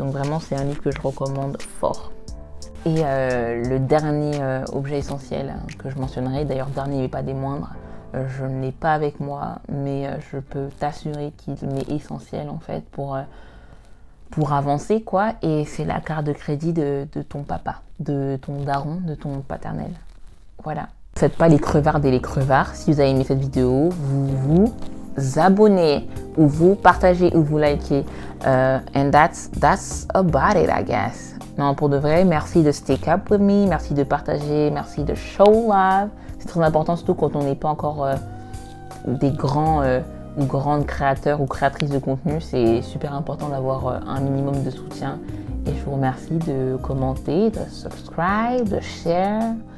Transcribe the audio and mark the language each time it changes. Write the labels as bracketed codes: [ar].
[fr] Donc vraiment, c'est un livre que je recommande fort. Et le dernier objet essentiel que je mentionnerai, d'ailleurs dernier mais pas des moindres, je ne l'ai pas avec moi, mais je peux t'assurer qu'il m'est essentiel en fait pour avancer quoi, et c'est la carte de crédit de ton papa, de ton daron, de ton paternel. Voilà. Ne faites pas les crevardes et les crevards. Si vous avez aimé cette vidéo, vous abonnez, ou vous partagez, ou vous likez. [en] And that's about it, I guess. [fr] Non, pour de vrai, merci de [en] stick up with me, [fr] merci de partager, merci de [en] show love. [fr] C'est très important, surtout quand on n'est pas encore des grands ou grandes créateurs ou créatrices de contenu. C'est super important d'avoir un minimum de soutien. Et je vous remercie de commenter, de subscribe, de share.